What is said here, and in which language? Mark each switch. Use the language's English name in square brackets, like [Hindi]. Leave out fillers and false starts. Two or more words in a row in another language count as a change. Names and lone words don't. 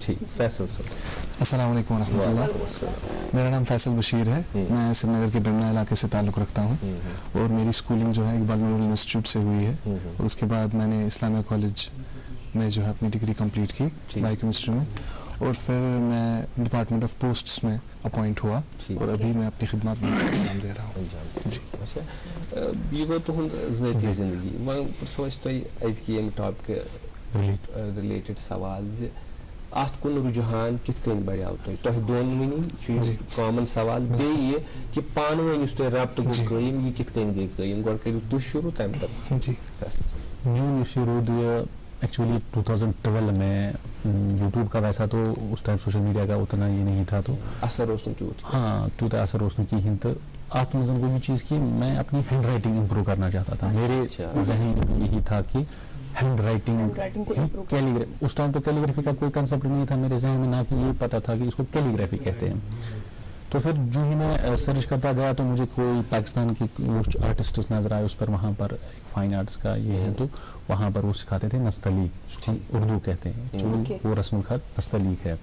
[Urdu] ٹھیک۔ فیصل [Arabic] السلام علیکم ورحمة الله. [Urdu] میرا نام فیصل بشیر ہے، میں سری نگر کے برہمنا علاقے سے تعلق رکھتا ہوں اور میری اسکولنگ جو ہے اقبال میموریل انسٹیٹیوٹ سے ہوئی ہے اور اس کے بعد میں نے اسلامیہ کالج میں جو ہے اپنی ڈگری کمپلیٹ کی بایوکیمسٹری میں [Arabic] اور پھر میں [English] department of posts [Arabic] میں اپوائنٹ ہوا اور ابھی میں اپنی خدمات میں انجام دے رہا ہوں. [Kashmiri] اچھا یہ گو تہند ذاتی زندگی وۄنۍ پرٛژھو أسۍ تۄہہِ أزکہِ ییٚمہِ ٹاپِکہِ رِلیٹِڈ سوال زِ اتھ کُن رجحان کِتھ کٔنۍ بڑیو تۄہہِ دۄنوٕنی چھُ یہِ کامن سوال بیٚیہِ یہِ کہِ پانہٕ ؤنۍ یُس تۄہہِ رابطہٕ گوٚو قٲیِم یہِ کِتھ کٔنۍ گٔے قٲیِم گۄڈٕ کٔرِو تُہۍ شروع تَمہِ پتہٕ. [Urdu] جی میون شروع ایکچولی 2012 میں یوٹیوب کا ویسا تو اس ٹائم [English] social media [Urdu] کا اتنا یہ نہیں تھا تو [Kashmiri] اثر اوس نہٕ تیوٗت ہاں تیوٗتاہ اثر اوس نہٕ کِہیٖنۍ تہٕ اتھ منٛز گوٚو یہ چیز [Urdu] کہ میں اپنی ہینڈ رائٹنگ امپروو کرنا چاہتا تھا. میرے ذہن میں یہی تھا کہ [English] handwriting this time [Urdu] تو کیلیگرافی کا کوئی کنسپٹ نہیں تھا میرے ذہن میں, نہ کہ یہ پتا تھا کہ اس کو کیلیگرافی کہتے ہیں. تو پھر جو ہی میں سرچ کرتا گیا تو مجھے کوئی پاکستان کے آرٹسٹس نظر آئے اس پر, وہاں پر [English] fine arts [Urdu] کا یہ ہے تو وہاں پر وہ سکھاتے تھے نستعلیق, اس کو اردو کہتے ہیں, جو وہ رسم الخط نستعلیق ہے.